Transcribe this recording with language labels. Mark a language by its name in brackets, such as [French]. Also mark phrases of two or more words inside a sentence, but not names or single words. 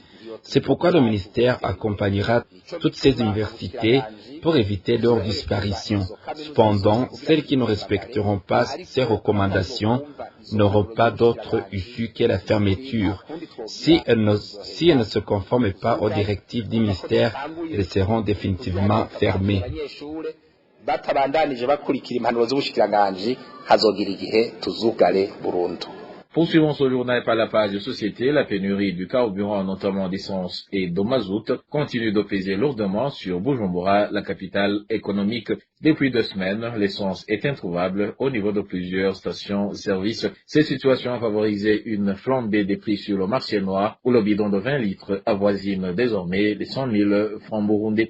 [French] C'est pourquoi le ministère accompagnera toutes ces universités pour éviter leur disparition. Cependant, celles qui ne respecteront pas ces recommandations n'auront pas d'autre issue que la fermeture. Si elles ne se conforment pas aux directives du ministère, elles seront définitivement fermées. [Rundi] batabandanije bakurikira impanuro z'ubushikiranganji hazogira igihe tuzugare burundu. [French] Poursuivons ce journal par la page de société. La pénurie du carburant, notamment d'essence et de mazout, continue de peser lourdement sur Bujumbura, la capitale économique. Depuis 2 semaines, l'essence est introuvable au niveau de plusieurs stations-service. Cette situation a favorisé une flambée des prix sur le marché noir, où le bidon de 20 litres avoisine désormais les 100 000 francs burundais.